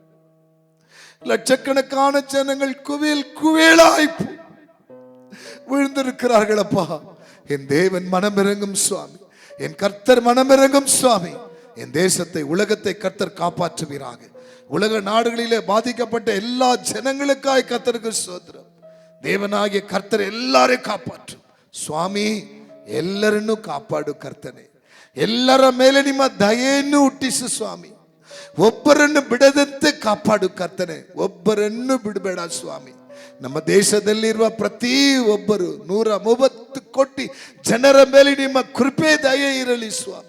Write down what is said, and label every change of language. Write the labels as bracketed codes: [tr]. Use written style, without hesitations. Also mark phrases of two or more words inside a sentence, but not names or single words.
[ta] லட்சக்கணக்கான ஜனங்கள் குவியல் குவியலாய் விழுந்திருக்கிறார்கள் அப்பா. என் தேவன் மனமிறங்கும் சுவாமி. என் கர்த்தர் மனமிறங்கும் சுவாமி. என் தேசத்தை, உலகத்தை கர்த்தர் காப்பாற்றுவீராக. உலக நாடுகளிலே பாதிக்கப்பட்ட எல்லா ஜனங்களுக்காய் கர்த்தருக்கு ஸ்தோத்திரம். தேவனாகிய கர்த்தர் எல்லாரையும் காப்பாற்றும் சுவாமி. [kn] ಎಲ್ಲರನ್ನು ಕಾಪಾಡು ಕರ್ತನೆ. ಎಲ್ಲರ ಮೇಲೆ ನಿಮ್ಮ ದಯೆಯನ್ನು ಹುಟ್ಟಿಸು ಸ್ವಾಮಿ. ಒಬ್ಬರನ್ನು ಬಿಡದಂತೆ ಕಾಪಾಡು ಕರ್ತನೆ. ಒಬ್ಬರನ್ನು ಬಿಡಬೇಡ ಸ್ವಾಮಿ. ನಮ್ಮ ದೇಶದಲ್ಲಿರುವ ಪ್ರತಿ ಒಬ್ಬರು 130 ಕೋಟಿ ಜನರ ಮೇಲೆ ನಿಮ್ಮ ಕೃಪೆ ದಯೆ ಇರಲಿ ಸ್ವಾಮಿ.